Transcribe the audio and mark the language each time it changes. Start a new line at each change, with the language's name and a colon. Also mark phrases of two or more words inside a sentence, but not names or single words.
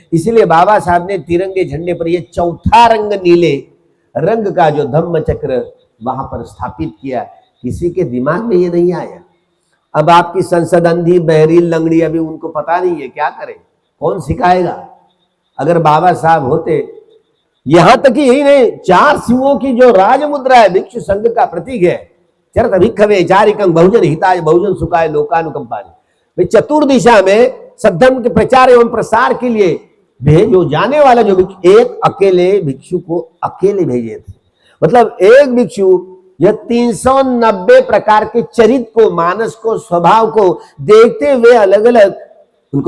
Hindi: इसीलिए बाबा साहब ने तिरंगे झंडे पर ये चौथा रंग नीले रंग का जो धम्म चक्र वहां पर स्थापित किया। किसी के दिमाग में ये नहीं आया। अब आपकी संसद अंधी बहरी लंगड़ी, अभी उनको पता नहीं है, क्या करें, कौन सिखाएगा। अगर बाबा साहब होते, यहां तक ही यही नहीं, 4 सिंहों की जो राज मुद्रा है, भिक्षु संघ का प्रतीक है,
Pali: चरत भिक्षवे चारिकं बहुजन हिताय बहुजन सुखाय लोकानुकंपाय।
Hindi: भाई चतुर्दिशा में सद्धर्म के प्रचार एवं प्रसार के लिए भेजो जाने वाला जो एक अकेले भिक्षु को अकेले भेजे थे। मतलब एक भिक्षु यह 390 प्रकार के चरित्र को, मानस को, स्वभाव को देखते हुए अलग अलग उनको